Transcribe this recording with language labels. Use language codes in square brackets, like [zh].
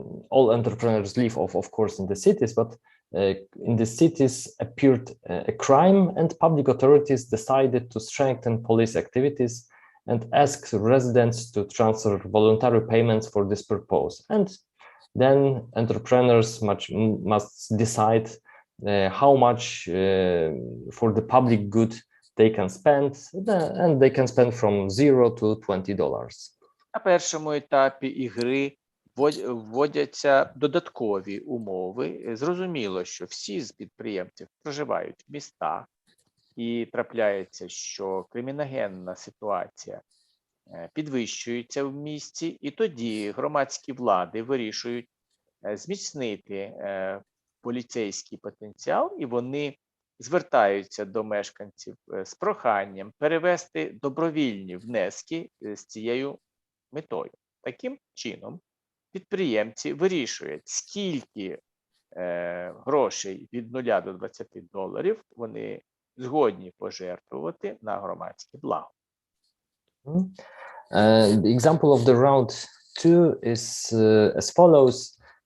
[en] All entrepreneurs live, of course, in the cities, but in the cities appeared a crime, and public authorities decided to strengthen police activities and asked residents to transfer voluntary payments for this purpose. And then entrepreneurs must decide how much for the public good they can spend, and they can spend from $0 to $20. [uk] На першому етапі ігри вводяться додаткові умови. Зрозуміло, що всі з підприємців проживають в містах, і трапляється, що криміногенна ситуація підвищується в місті, і тоді громадські влади вирішують зміцнити поліцейський потенціал, і вони звертаються до мешканців з проханням перевести добровільні внески з цією метою. Таким чином, підприємці вирішують, скільки грошей від $0 до $20 вони згодні пожертвувати на громадське благо. [en] The example of the round 2 is as follows.